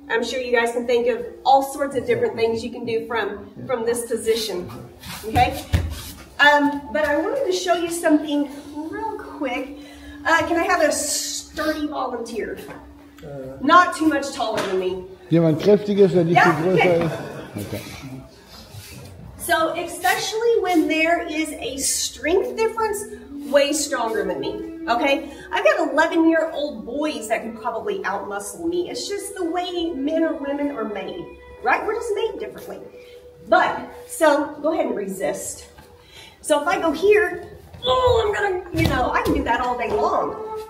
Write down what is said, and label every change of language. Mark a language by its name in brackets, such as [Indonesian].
[English] I'm sure you guys can think of all sorts of different things you can do from this position, okay? But I wanted to show you something real quick. Can I have a sturdy volunteer? Not too much taller than me. [German] Jemand kräftiges, der nicht viel größer ist? [English] Okay. So especially when there is a strength difference, way stronger than me, okay? I've got 11-year-old boys that can probably outmuscle me. It's just the way men or women are made, right? We're just made differently. But, so go ahead and resist. So if I go here, oh, I'm gonna, I can do that all day long.